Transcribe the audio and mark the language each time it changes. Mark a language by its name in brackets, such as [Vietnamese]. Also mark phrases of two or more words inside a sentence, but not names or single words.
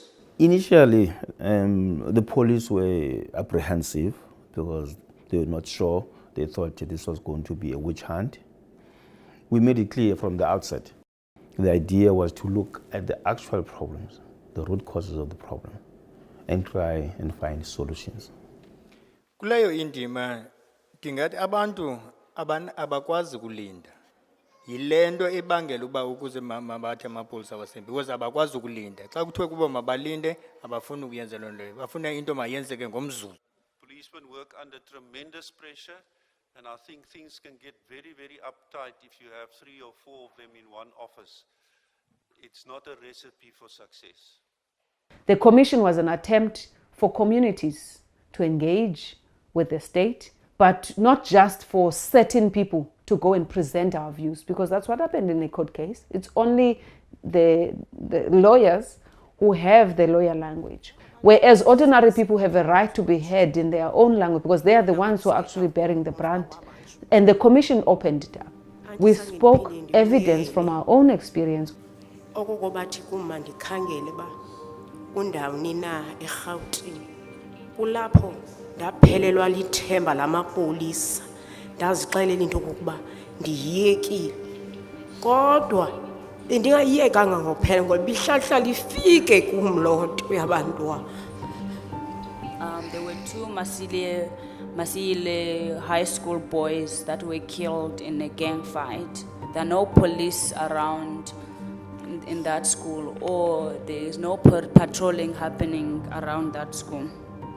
[English] Initially, the police were apprehensive because they were not sure. They thought this was going to be a witch hunt. We made it clear from the outset. The idea was to look at the actual problems, the root causes of the problem, and try and find solutions. [Xhosa] Kuleyo indima ndingathi abantu abakwazi kulinda. Yilento ebangela uba ukuze mabathi amapolisa awasembi because abakwazi ukulinda. Xa kuthiwe kuba mabalinde abafuni ukuyenza loo nto. Bafuna into mayenzeke ngomzuzu. [English] Policemen work under tremendous pressure, and I think things can get very, very uptight if you have 3 or 4 of them in one office. It's not a recipe for success. The commission was an attempt for communities to engage with the state, but not just for certain people to go and present our views, because that's what happened in a court case. It's only the lawyers who have the lawyer language, whereas ordinary people have a right to be heard in their own language because they are the ones who are actually bearing the brunt. And the commission opened it up. We spoke evidence from our own experience. [Xhosa] Okokobathi kuma ndikhangele ba undawuni na eGauteng kulapho ndaphelelwa lithemba lamapolisa ndazixelela into kokuba ndiyekile kodwa bendingayiyekanga ngophela ngoba ihlahla lifike kumlonto yabantwana. [English] There were 2 Masile high school boys that were killed in a gang fight. There are no police around in that school, or there is no patrolling happening around that school.